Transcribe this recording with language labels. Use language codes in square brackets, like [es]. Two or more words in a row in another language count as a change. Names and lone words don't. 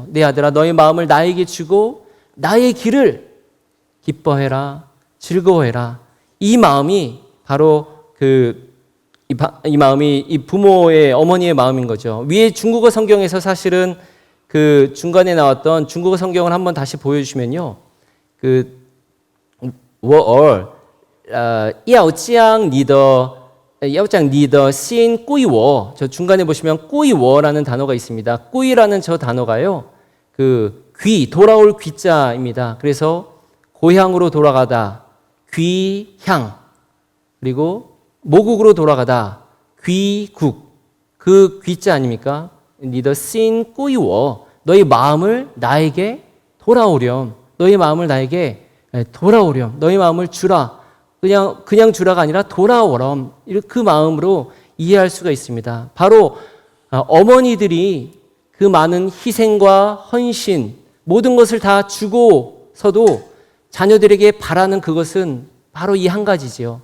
[ko] 내 아들아, 너의 마음을 나에게 주고 나의 길을 기뻐해라, 즐거워해라. 이 마음이 바로 이 마음이 이 부모의, 어머니의 마음인 거죠. 위에 중국어 성경에서 사실은 그 중간에 나왔던 중국어 성경을 한번 다시 보여주시면요, [zh] 我儿要将你的心归我. [ko] 저 중간에 보시면 [zh] 归我 [ko] 라는 단어가 있습니다. 归라는 저 단어가요, 귀, 돌아올 귀자입니다. 그래서 고향으로 돌아가다, 귀향. 그리고 모국으로 돌아가다, 귀국. 그 귀자 아닙니까? [zh] 你的心归我. [ko] 너의 마음을 나에게 돌아오렴. 너의 마음을 나에게 돌아오렴. 너의 마음을 주라. 그냥 주라가 아니라 돌아오렴. 그 마음으로 이해할 수가 있습니다. 바로 어머니들이 그 많은 희생과 헌신, 모든 것을 다 주고서도 자녀들에게 바라는 그것은 바로 이 한 가지지요.